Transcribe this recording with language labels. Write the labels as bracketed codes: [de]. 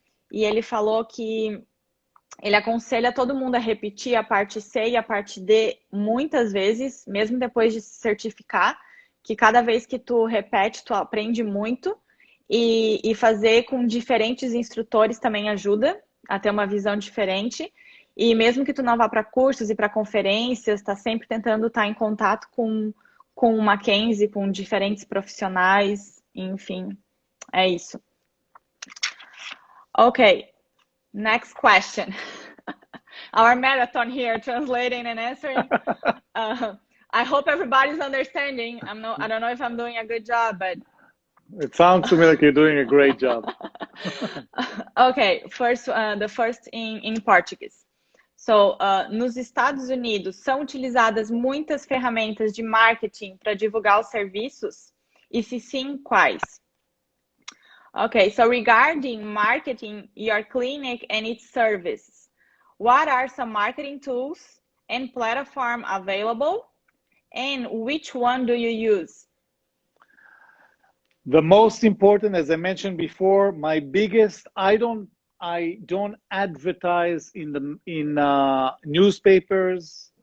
[pt] E ele falou que ele aconselha todo mundo a repetir a parte C e a parte D muitas vezes, mesmo depois de se certificar, que cada vez que tu repete, tu aprende muito, e fazer com diferentes instrutores também ajuda a ter uma visão diferente. E mesmo que tu não vá para cursos e para conferências, tá sempre tentando estar em contato com o Mackenzie, com diferentes profissionais, enfim, é isso. [en] Okay, next question. Our marathon here, translating and answering. I hope everybody's understanding. I don't know if I'm doing a good job, but it sounds to me like you're doing a great job. Okay, the first in Portuguese. [pt] So, nos Estados Unidos, são utilizadas muitas ferramentas de marketing para divulgar os serviços? E se sim, quais? [en] Okay, so regarding marketing your clinic and its service, what are some marketing tools and platform available? And which one do you use? The most important, as I mentioned before, my biggest, I don't advertise in newspapers.